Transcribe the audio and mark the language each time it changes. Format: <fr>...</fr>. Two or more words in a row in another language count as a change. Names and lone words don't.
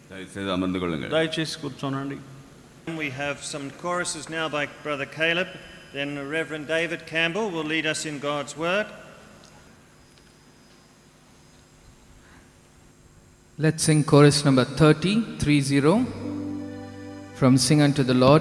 <ta>செய்து அமர்ந்து கொள்ளுங்கள்.</ta> <te>దయచేసి కూర్చోనండి.</te> <en>We have some choruses now by Brother Caleb. Then Reverend David Campbell will lead us in God's Word. Let's sing chorus number 30, from Sing Unto the Lord.</en>